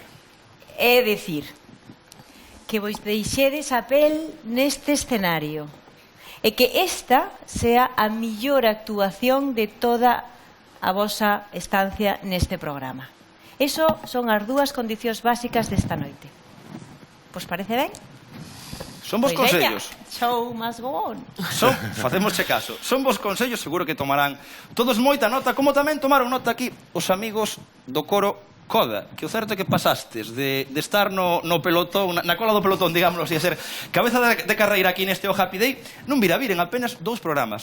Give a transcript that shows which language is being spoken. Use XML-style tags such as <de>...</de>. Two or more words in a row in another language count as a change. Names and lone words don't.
<gl>É dicir, que vos deixedes a pel neste escenario e que esta sea a millor actuación de toda a vosa estancia neste programa. Eso son as 2 condicións básicas desta noite. Vos parece ben? Son vos consellos.</gl> <en>Show must go on.</en> <gl>Facémosche caso. Son vos consellos, seguro que tomarán todos moita nota, como tamén tomaron nota aquí os amigos do coro Coda, que o certo é que pasastes de estar no pelotón, na cola do pelotón, digámoslo así, a ser cabeza de carreira aquí neste O Happy Day, non vir en apenas 2 programas.</gl>